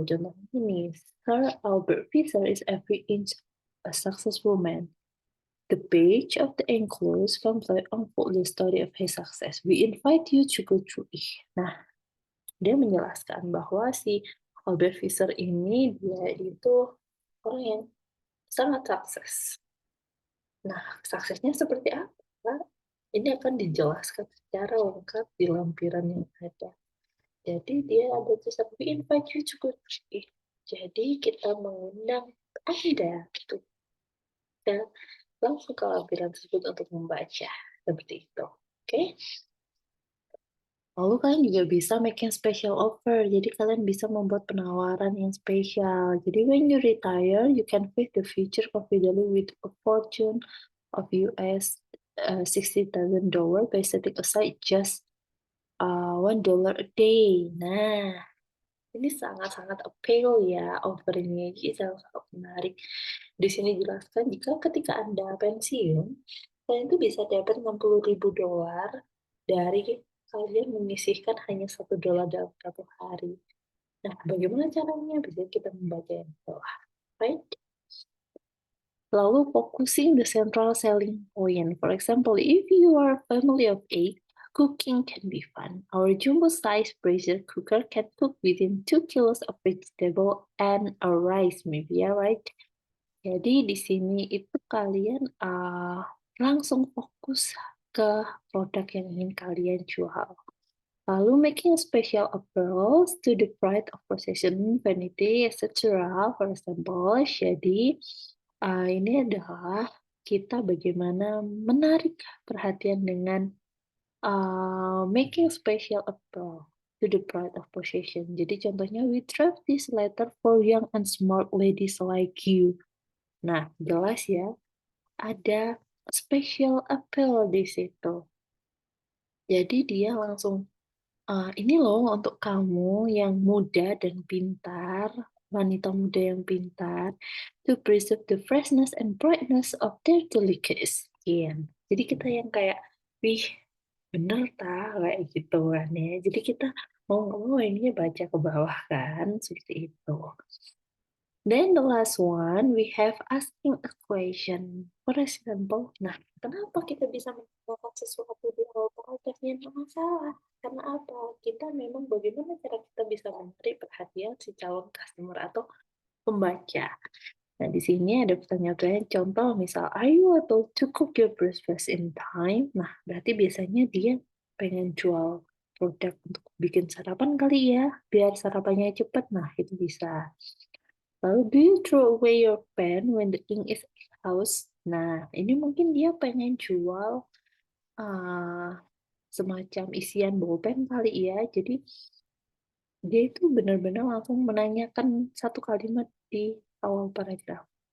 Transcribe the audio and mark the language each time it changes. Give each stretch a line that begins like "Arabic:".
Indonesian: Contohnya ini,
English: Sir Albert Fisher is every inch a successful man. The page of the enclosed pamphlet unfold the story of his success. We invite you to go through it.
Indonesian: Nah, dia menjelaskan bahwa si Albert Fisher ini dia itu orang yang sangat sukses. Nah, suksesnya seperti apa? Ini akan dijelaskan secara lengkap di lampiran yang ada. Jadi dia ada tulisan
English: we invite you to go through it.
Indonesian: Jadi kita mengundang Anda gitu dan langsung ke lampiran tersebut untuk membaca seperti itu. Oke? Okay? Lalu kalian juga bisa
English: making special offer.
Indonesian: Jadi kalian bisa membuat penawaran yang spesial.
English: Jadi when you retire, you can face the future confidently with a fortune of US $60,000 by setting aside just $1 a day.
Indonesian: Nah, ini sangat-sangat appeal ya offeringnya. Jadi sangat menarik. Di sini jelaskan jika ketika Anda pensiun, kalian itu bisa dapat $60.000 dari kalian menyisihkan hanya $1 dalam satu hari. Nah, bagaimana caranya? Bisa kita membaca yang bawah.
English: Right? Lalu focusing the central selling point. For example, if you are a family of 8, cooking can be fun. Our jumbo-sized pressure cooker can cook within 2 kilos of vegetable and a rice, maybe ya, right?
Indonesian: Jadi di sini itu kalian langsung fokus ke produk yang ingin kalian jual.
English: Lalu making a special approach to the pride of possession, vanity, etc. For example,
Indonesian: jadi ini adalah kita bagaimana menarik perhatian dengan
English: making special approach to the pride of possession.
Indonesian: Jadi contohnya,
English: we draft this letter for young and smart ladies like you.
Indonesian: Nah, jelas ya, ada special appeal di situ. Jadi dia langsung, ini loh untuk kamu yang muda dan pintar, wanita muda yang pintar,
English: to preserve the freshness and brightness of their delicate skin.
Indonesian: Jadi kita yang kayak, wih, bener ta, kayak gitu kan ya. Jadi kita mau nggak mau ininya baca ke bawah kan, seperti itu.
English: Then the last one, we have asking a question. For example,
Indonesian: nah, kenapa kita bisa mengatakan sesuatu di awal paragrafnya nggak masalah? Karena apa? Kita memang bagaimana cara kita bisa menarik perhatian si calon customer atau pembaca. Nah, di sini ada pertanyaan contoh, misal,
English: are you able to cook your breakfast in time?
Indonesian: Nah, berarti biasanya dia pengen jual produk untuk bikin sarapan kali ya, biar sarapannya cepat. Nah, itu bisa.
English: Lalu, do you throw away your pen when the ink is exhaust?
Indonesian: Nah, ini mungkin dia pengen jual uh, semacam isian bolpen kali ya. Jadi, dia itu benar-benar langsung menanyakan satu kalimat di awal paragraf.